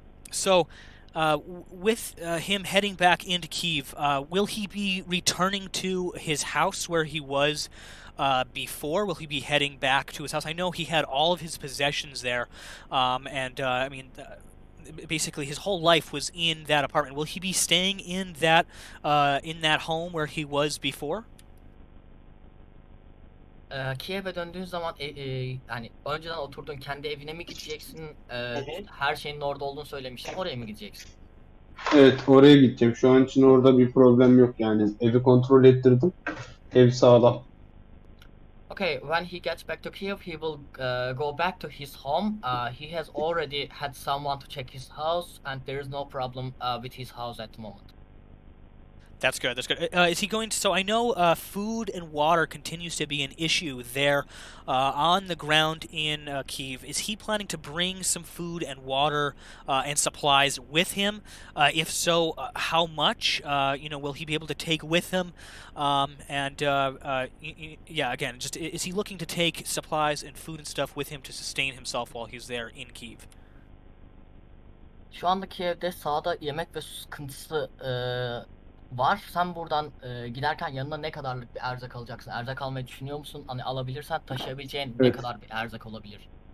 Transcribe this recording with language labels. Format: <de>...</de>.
<en>So, with him heading back into Kyiv, will he be returning to his house where he was before? Will he be heading back to his house? I know he had all of his possessions there, and I mean. Basically, his whole life was in that apartment. Will he be staying in that home where he was before?</en> <tr>Kiev'e döndüğün zaman yani önceden oturduğun kendi evine mi gideceksin? Her şeyin orada olduğunu söylemiştin. Oraya mı gideceksin? Evet, oraya gideceğim. Şu an için orada bir problem yok yani. Evi kontrol ettirdim. Ev sağlam.</tr> <en>Okay, when he gets back to Kiev, he will go back to his home. He has already had someone to check his house, and there is no problem with his house at the moment. That's good. That's good. Is he going to? So I know food and water continues to be an issue there on the ground in Kyiv. Is he planning to bring some food and water and supplies with him? If so, how much? Will he be able to take with him? Yeah, again, just is he looking to take supplies and food and stuff with him to sustain himself while he's there in Kyiv?</en> <tr>Şu anda Kiev'de sağda yemek ve su sıkıntısı var. Sen buradan giderken yanına ne kadarlık bir erzak alacaksın? Erzak almayı düşünüyor musun? Hani alabilirsen taşıyabileceğin ne Evet. kadar bir erzak olabilir?</tr>